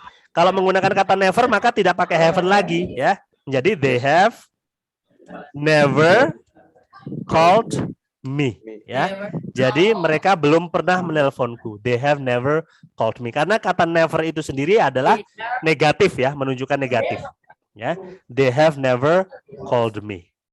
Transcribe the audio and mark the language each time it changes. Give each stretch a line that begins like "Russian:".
Indonesian: Kalau menggunakan kata never maka tidak pakai haven't lagi, ya.
English: Jadi they have never called me, ya.
Indonesian: Jadi mereka belum pernah menelponku.
English: They have never called me.
Indonesian: Karena kata never itu sendiri adalah negatif, ya, menunjukkan negatif.
English: Ya, they have never called me.